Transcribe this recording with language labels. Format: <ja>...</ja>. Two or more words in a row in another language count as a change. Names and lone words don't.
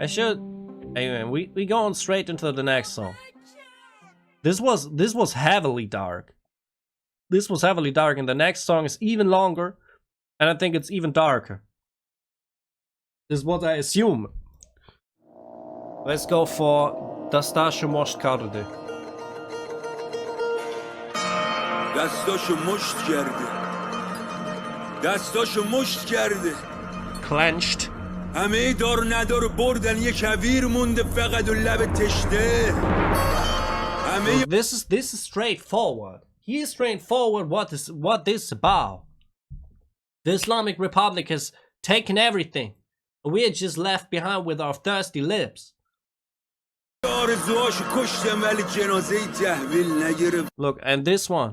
<en>Anyway, we going straight into the next song. This was heavily dark. This was heavily dark, and the next song is even longer. And I think it's even darker. This is what I assume. Let's go for Dastasho Mosht Karde. Dastasho Mosht Karde. Dastasho Mosht Karde. Clenched.</en> <fa>همه دار ندار بردن یک کویر مونده فقط و لب تشنه.</fa> <en>This is straightforward. He is straightforward what this is about. The Islamic Republic has taken everything. We are just left behind with our thirsty lips. Look, and this one.</en>